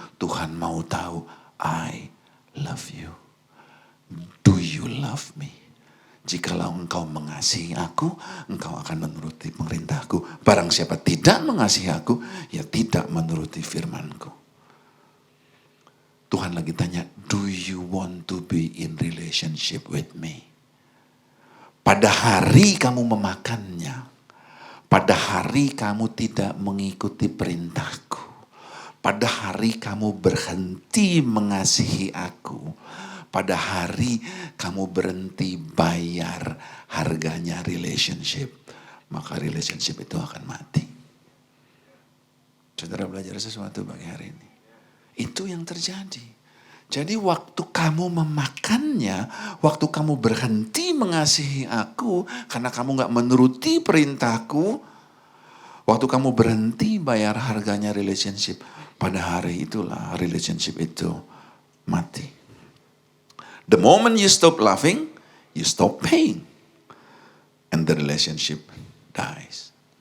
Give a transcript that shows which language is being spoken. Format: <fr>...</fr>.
<id>Tuhan mau tahu,</id> <en>I love you. Do you love me?</en> <id>Jikalau engkau mengasihi aku, engkau akan menuruti perintahku. Barang siapa tidak mengasihi aku, ya tidak menuruti firmanku. Tuhan lagi tanya,</id> <en>do you want to be in relationship with me?</en> <id>Pada hari kamu memakannya, pada hari kamu tidak mengikuti perintahku, pada hari kamu berhenti mengasihi aku, pada hari kamu berhenti bayar harganya relationship, maka relationship itu akan mati. Saudara belajar sesuatu bagi hari ini. Itu yang terjadi. Jadi waktu kamu memakannya, waktu kamu berhenti mengasihi aku, karena kamu gak menuruti perintahku, waktu kamu berhenti bayar harganya relationship, pada hari itulah relationship itu mati.</id> <en>The moment you stop loving, you stop paying. And the relationship dies.</en>